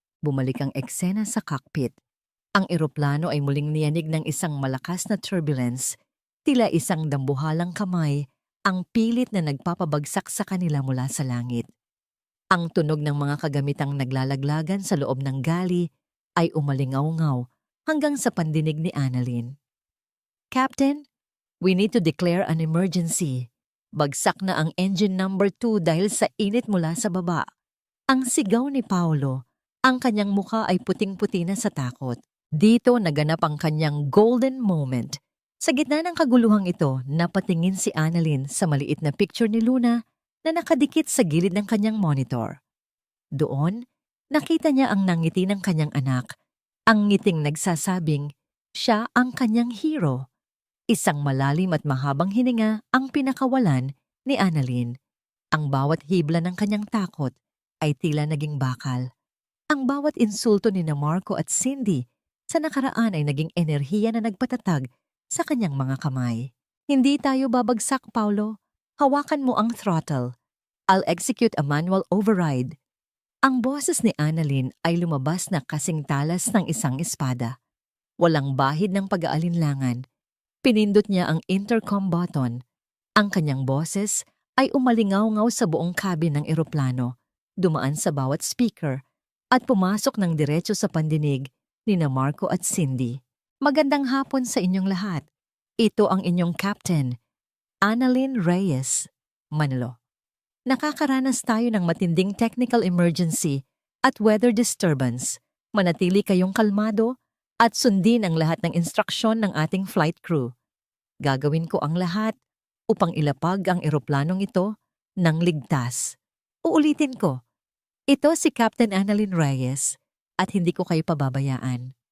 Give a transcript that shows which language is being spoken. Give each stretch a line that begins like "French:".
Filipino: Bumalik ang eksena sa cockpit. Ang eroplano ay muling niyanig ng isang malakas na turbulence, tila isang dambuhalang kamay ang pilit na nagpapabagsak sa kanila mula sa langit. Ang tunog ng mga kagamitang naglalaglagan sa loob ng gali ay umalingaw-ngaw hanggang sa pandinig ni Annalyn.
English: "Captain, we need to declare an emergency.
Filipino: Bagsak na ang engine number 2 dahil sa init mula sa baba." Ang sigaw ni Paolo, ang kanyang mukha ay puting-puti na sa takot. Dito naganap ang kanyang
English: golden moment.
Filipino: Sa gitna ng kaguluhang ito, napatingin si Annalyn sa maliit na picture ni Luna na nakadikit sa gilid ng kanyang monitor. Doon, nakita niya ang nangiti ng kanyang anak, ang ngiting nagsasabing siya ang kanyang hero. Isang malalim at mahabang hininga ang pinakawalan ni Annalyn. Ang bawat hibla ng kanyang takot ay tila naging bakal. Ang bawat insulto ni Marco at Cindy sa nakaraan ay naging enerhiya na nagpatatag sa kanyang mga kamay. "Hindi tayo babagsak, Paolo. Hawakan mo ang throttle.
English: I'll execute a manual override."
Filipino: Ang boses ni Annalyn ay lumabas na kasing talas ng isang espada. Walang bahid ng pag-aalinlangan. Pinindot niya ang intercom button. Ang kanyang boses ay umalingaw-ngaw sa buong cabin ng eroplano, dumaan sa bawat speaker, at pumasok ng diretso sa pandinig ni Marco at Cindy. "Magandang hapon sa inyong lahat. Ito ang inyong captain, Annalyn Reyes, Manalo. Nakakaranas tayo ng matinding technical emergency at weather disturbance. Manatili kayong kalmado at sundin ang lahat ng instruksyon ng ating flight crew. Gagawin ko ang lahat upang ilapag ang eroplanong ito ng ligtas." Uulitin ko, ito si Captain Annalyn Reyes at hindi ko kayo pababayaan.